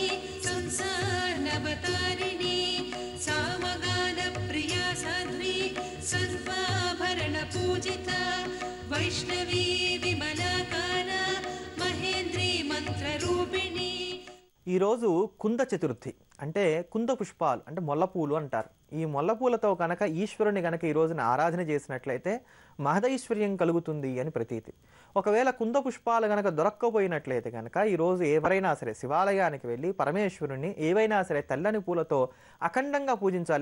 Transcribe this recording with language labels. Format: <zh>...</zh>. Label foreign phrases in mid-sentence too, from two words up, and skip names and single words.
<sa>संसारनवतारिणी सामगान प्रिया साध्वी सर्वाभरण पूजिता वैष्णवी विमलाकार महेन्द्री मंत्ररूपिणी</sa> <te>ఈ రోజు కుంద చతుర్థి అంటే కుంద పుష్పాలు అంటే మొల్లపూలు అంటారు. ఈ మొల్లపూలతో కనుక ఈశ్వరుని కనుక ఈ రోజున ఆరాధన చేసినట్లయితే మహదైశ్వర్యం కలుగుతుంది అని ప్రతీతి. ఒకవేళ కుంద పుష్పాలు కనుక దొరక్కపోయినట్లయితే కనుక ఈరోజు ఎవరైనా సరే శివాలయానికి వెళ్ళి పరమేశ్వరుని ఏవైనా సరే తెల్లని పూలతో అఖండంగా పూజించాలి.</te>